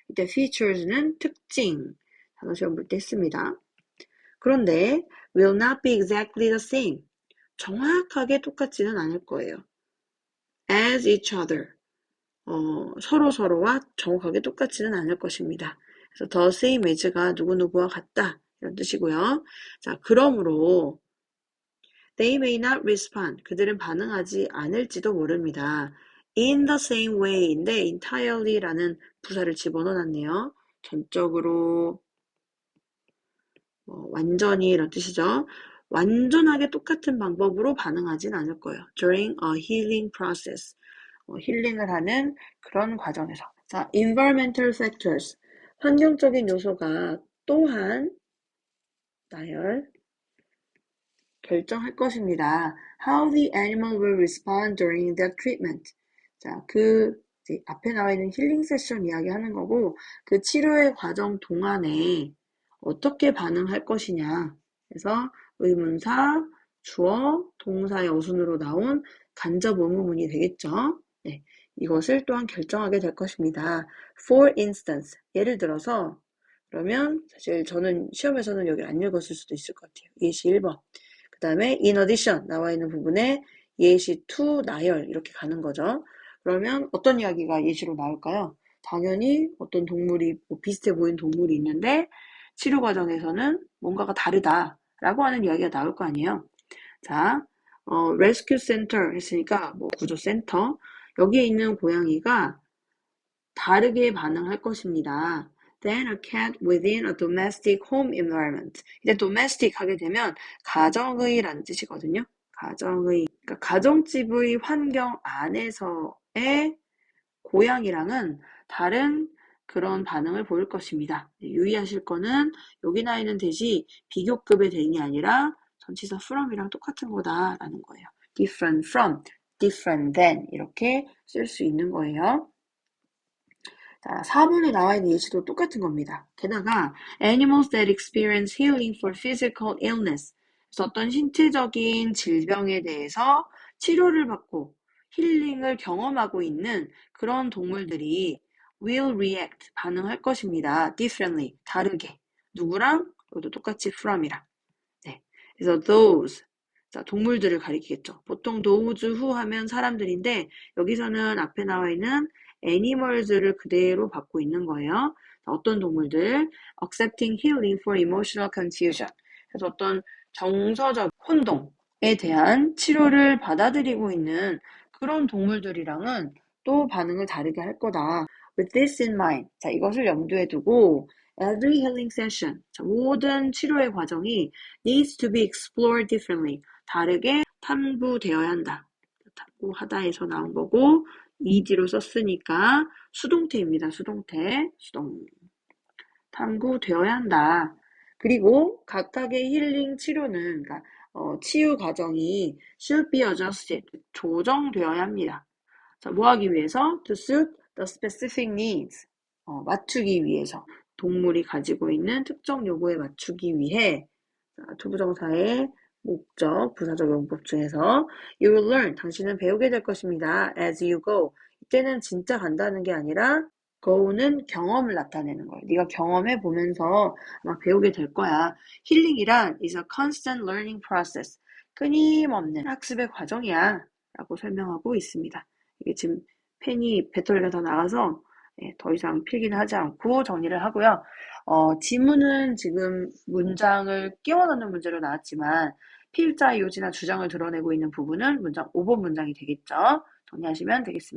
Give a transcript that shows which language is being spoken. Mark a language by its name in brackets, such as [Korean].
[Korean] 이때 features는 특징. 단어 시험 볼 때 했습니다. 그런데 [English] will not be exactly the same. [Korean] 정확하게 똑같지는 않을 거예요. [English] as each other. [Korean] 서로와 정확하게 똑같지는 않을 것입니다. 그래서 [English] the same as [Korean] 가 누구누구와 같다. 이런 뜻이고요. 자, 그러므로 [English] they may not respond. [Korean] 그들은 반응하지 않을지도 모릅니다. [English] in the same way인데 entirely라는 [Korean] 부사를 집어넣어놨네요. 전적으로 완전히 이런 뜻이죠. 완전하게 똑같은 방법으로 반응하진 않을 거예요. [English] during a healing process. [Korean] 힐링을 하는 그런 과정에서. [English] 자, environmental factors. [Korean] 환경적인 요소가 또한 나열 결정할 것입니다. [English] How the animal will respond during the treatment. [Korean] 자, 이제 앞에 나와 있는 힐링 세션 이야기하는 거고 그 치료의 과정 동안에 어떻게 반응할 것이냐. 그래서 의문사, 주어, 동사의 어순으로 나온 간접 의문문이 되겠죠. 네, 이것을 또한 결정하게 될 것입니다. [English] For instance, [Korean] 예를 들어서 그러면 사실 저는 시험에서는 여기 안 읽었을 수도 있을 것 같아요. 예시 1번. 그 다음에 [English] in addition [Korean] 나와 있는 부분에 예시 to 나열 이렇게 가는 거죠. 그러면 어떤 이야기가 예시로 나올까요? 당연히 어떤 동물이 비슷해 보이는 동물이 있는데 치료 과정에서는 뭔가가 다르다라고 하는 이야기가 나올 거 아니에요. 자, rescue center 했으니까 구조센터 여기에 있는 고양이가 다르게 반응할 것입니다. [English] than a cat within a domestic home environment. [Korean] 이제 domestic 하게 되면 가정의라는 뜻이거든요. 가정의, 그러니까 가정집의 환경 안에서의 고양이랑은 다른 그런 반응을 보일 것입니다. 유의하실 거는 여기 나 있는 대시 비교급의 than이 아니라 전치사 from이랑 똑같은 거다라는 거예요. [English] different from, different than [Korean] 이렇게 쓸 수 있는 거예요. 자, 4번에 나와 있는 예시도 똑같은 겁니다. 게다가 [English] animals that experience healing for physical illness. [Korean] 그래서 어떤 신체적인 질병에 대해서 치료를 받고 힐링을 경험하고 있는 그런 동물들이 [English] will react, [Korean] 반응할 것입니다. differently, 다르게. 누구랑? 여기도 똑같이 from이랑. 네. 그래서 those, 자, 동물들을 가리키겠죠. 보통 [English] those who [Korean] 하면 사람들인데 여기서는 앞에 나와 있는 animals를 그대로 받고 있는 거예요. 어떤 동물들? [English] accepting healing for emotional confusion. [Korean] 그래서 어떤 정서적 혼동에 대한 치료를 받아들이고 있는 그런 동물들이랑은 또 반응을 다르게 할 거다. [English] With this in mind. [Korean] 자, 이것을 염두에 두고 [English] every healing session. [Korean] 자, 모든 치료의 과정이 [English] needs to be explored differently. [Korean] 다르게 탐구되어야 한다. 탐구하다에서 나온 거고 ed로 썼으니까 수동태입니다. 수동태. 탐구되어야 한다. 그리고 각각의 힐링 치료는 그러니까 치유 과정이 [English] should be adjusted. [Korean] 조정되어야 합니다. 자, 뭐 하기 위해서? [English] To suit the specific needs. [Korean] 맞추기 위해서. 동물이 가지고 있는 특정 요구에 맞추기 위해 투부정사의 목적, 부사적 용법 중에서 [English] You will learn, [Korean] 당신은 배우게 될 것입니다. [English] As you go. [Korean] 이때는 진짜 간다는 게 아니라 go는 경험을 나타내는 거예요. 네가 경험해 보면서 막 배우게 될 거야. 힐링이란 [English] is a constant learning process. [Korean] 끊임없는 학습의 과정이야. 라고 설명하고 있습니다. 이게 지금 펜이 배터리가 다 나가서 더 이상 필기는 하지 않고 정리를 하고요. 지문은 지금 문장을 끼워 넣는 문제로 나왔지만 필자, 요지나 주장을 드러내고 있는 부분은 문장 5번 문장이 되겠죠. 정리하시면 되겠습니다.